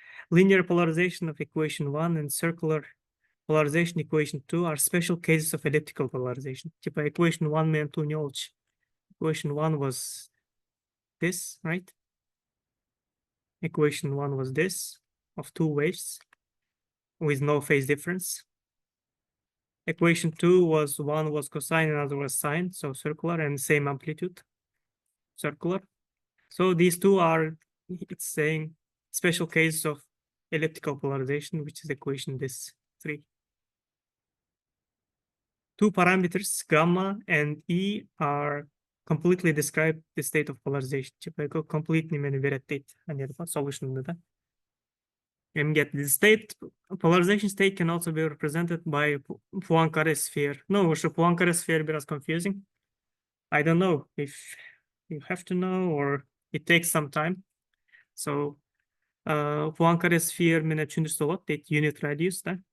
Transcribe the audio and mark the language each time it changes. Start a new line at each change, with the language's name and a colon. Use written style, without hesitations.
English: Linear polarization of equation 1 and circular polarization equation 2 are special cases of elliptical polarization.
Russian: Типа
Kyrgyz: equation 1 менен 2 не болчу.
English: Equation 1 was this, right? Equation 1 was this, of two waves with no phase difference. Equation 2 was one was cosine, another was sine, so circular and same amplitude, circular. So these two are, it's saying, special cases of elliptical polarization, which is equation this 3. Two parameters, gamma and E, are completely describe the state of polarization.
Russian: Типа
Kyrgyz: complete немени берет дейт, solution да.
English: And get the state, polarization state can also be represented by Poincare sphere. No, Poincare sphere is confusing. I don't know if you have to know or it takes some time. So
Kyrgyz: Poincare sphere менен түшүндүрсө болот дейт, unit radius да.